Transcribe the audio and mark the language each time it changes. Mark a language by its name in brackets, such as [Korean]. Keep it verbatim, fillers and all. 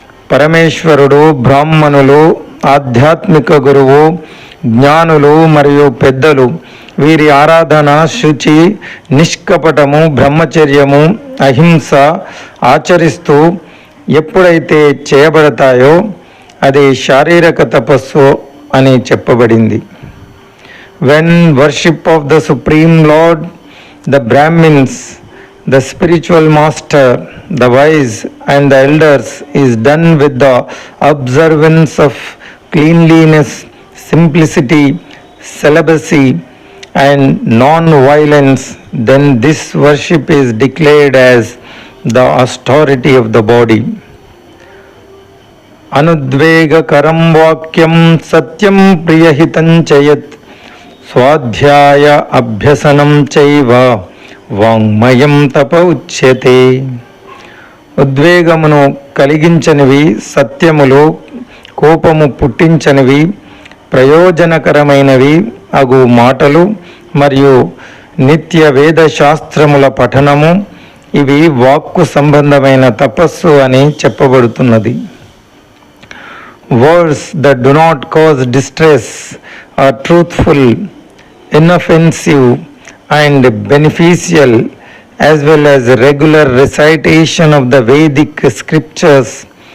[Telugu] పరమేశ్వరుడు, బ్రాహ్మణులు, ఆధ్యాత్మిక గురువు, జ్ఞానులు మరియు పెద్దలు, వీరి ఆరాధన శుచి, నిష్కపటము, బ్రహ్మచర్యము, అహింస ఆచరిస్తూ ఎప్పుడైతే చేయబడతాయో అది శారీరక తపస్సు అని చెప్పబడింది. [English] When worship of the Supreme Lord, the Brahmins, the spiritual master, the wise and the elders is done with the observance of cleanliness, simplicity, celibacy and non-violence, then this worship is declared as the austerity of the body. [Sanskrit] Anudvegakaram vakyam satyam priyahitam chayat స్వాధ్యాయ అభ్యసనం చైవ వాంగ్మయం తప ఉచ్యతే. [Telugu] ఉద్వేగమును కలిగించనివి, సత్యములు, కోపము పుట్టించనివి, ప్రయోజనకరమైనవి అగు మాటలు మరియు నిత్య వేద శాస్త్రముల పఠనము, ఇవి వాక్కు సంబంధమైన తపస్సు అని చెప్పబడుతున్నది. [English] Words that do not cause distress are truthful, inoffensive and beneficial, as well as regular recitation of the Vedic scriptures.